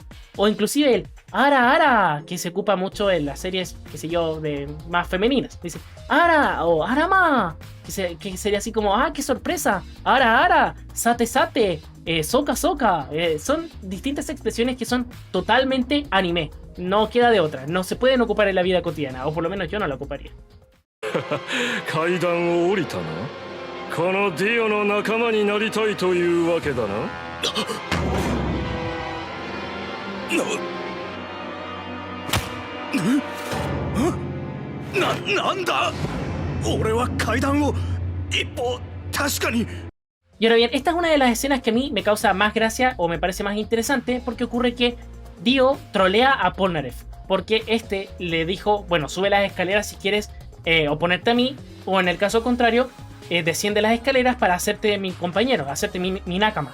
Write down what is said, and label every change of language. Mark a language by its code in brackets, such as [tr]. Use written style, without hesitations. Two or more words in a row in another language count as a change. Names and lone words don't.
[es] O inclusive el Ara, que se ocupa mucho en las series, qué sé yo, de más femeninas. Dice Ara o Arama, que sería así como, qué sorpresa. [ja] あら、さて、そうか. [es] Son distintas expresiones que son totalmente anime. No queda de otra, no se pueden ocupar en la vida cotidiana, o por lo menos yo no la ocuparía. [ja] 階段を降りたな。このディオの仲間になりたいというわけだな。なんだ俺は階段を一歩確かに。 [es] Y ahora bien, esta es una de las escenas que a mí me causa más gracia o me parece más interesante, porque ocurre que Dio trolea a Polnareff, porque este le dijo, bueno, sube las escaleras si quieres oponerte a mí, o en el caso contrario, desciende las escaleras para hacerte mi compañero, hacerte mi nakama.